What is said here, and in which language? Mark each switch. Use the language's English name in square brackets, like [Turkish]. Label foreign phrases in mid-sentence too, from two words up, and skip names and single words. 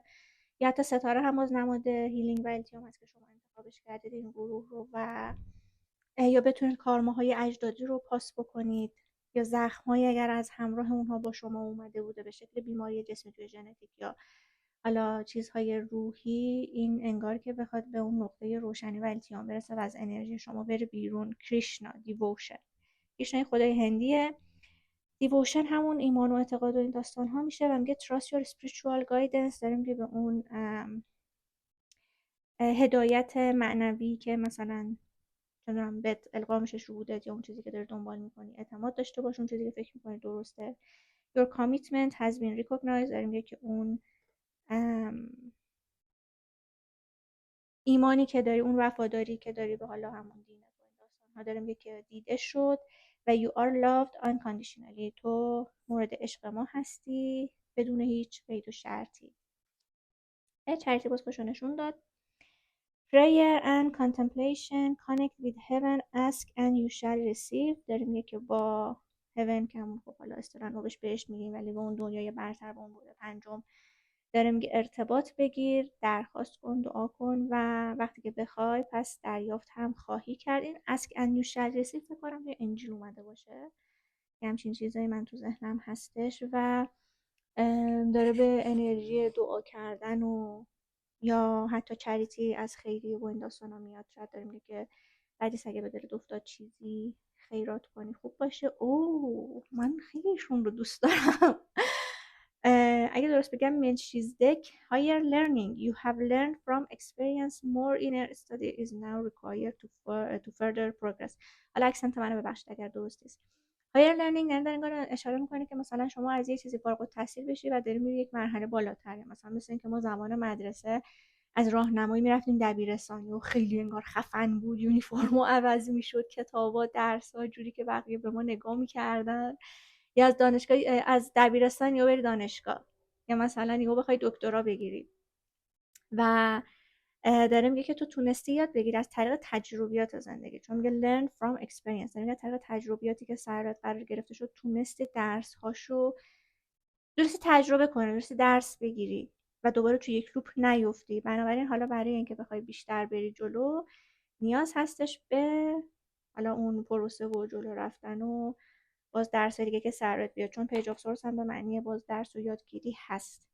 [Persian] یا حتی ستاره هم باز نماد هیلینگ و التیام هست که شما انتخابش کردید این گروه رو، و یا بتونید کارماهای اجدادی رو پاس بکنید، یا زخم‌هایی اگر از همراه اونها با شما اومده بوده به شکل بیماری جسمی توی ژنتیک یا حالا چیزهای روحی، این انگار که بخواد به اون نقطه روشنی و التیام برسه و از انرژی شما بره بیرون. کریشنا، دیووشن، کریشنا خدای هندیه. دیووشن همون ایمان و اعتقاد و این داستان ها میشه و میگه [English] trust your spiritual guidance، [Persian] داریم که به اون هدایت معنوی که مثلا چون بهت القا میشه شهودت یا اون چیزی که داری دنبال میکنی اعتماد داشته باش، اون چیزی که فکر میکنی درسته. [English] your commitment has been recognized، [Persian] داریم میگه که اون ایمانی که داری، اون وفاداری که داری به حالا همون دینت و این داستان ها داریم که دیده شد. و [English] you are loved unconditionally، [Persian] تو مورد عشق ما هستی بدون هیچ قید و شرطی. چریتی باز خوشو نشون داد. [English] prayer and contemplation connect with heaven, ask and you shall receive، [Persian] داریم که با heaven که همون خب حالا اصطلاحاً رو بهش میگیم ولی به اون دنیای برتر، به اون بود پنجم، داره میگه ارتباط بگیر، درخواست کن، دعا کن و وقتی که بخوای پس دریافت هم خواهی کرد. این [English] ask and you shall receive [Persian] فکر کنم توی انجیل اومده باشه، یه همچین چیزایی من تو ذهنم هستش و داره به انرژی دعا کردن و یا حتی چریتی از خیریه و این داستان ها میاد. شاید داره میگه که بعدی اگه به دلت افتاد چیزی خیرات کنی خوب باشه. من خیلی ایشون رو دوست دارم. اگه درست بگم ملچیزدک [English] higher learning you have learned from experience more inner study is now required to further progress. [Persian] حالا اکسنت منو ببخشید اگر درست نیست. [English] higher learning [Persian] یعنی داره اشاره میکنه که مثلا شما از یه چیزی فارغ التحصیل بشی و داری میری یک مرحله بالاتر، مثلا مثل اینکه ما زمان مدرسه از راهنمایی میرفتیم دبیرستانی و خیلی انگار خفن بود، یونیفرمو عوض میشد، کتابا، درس‌ها جوری که بقیه به ما نگاه میکردن، یا از دانشگاه، از دبیرستان یا بری دانشگاه یا مثلا یهو بخوای دکترا بگیری و داره میگه که تو تونستی یاد بگیری از طریق تجربیات زندگی، چون میگه [English] learn from experience، [Persian] یعنی از طریق تجربیاتی که سرت قرار گرفته شد تونستی درس هاشو درستی تجربه کنی، درستی درس بگیری و دوباره تو یک لوپ نیفتی. بنابراین حالا برای اینکه بخوای بیشتر بری جلو نیاز هستش به حالا اون پروسه و جلو رفتن و باز درس دیگه که سرت بیاد، چون [English] Page of Swords [Persian] هم به معنی باز درس و یادگیری هست.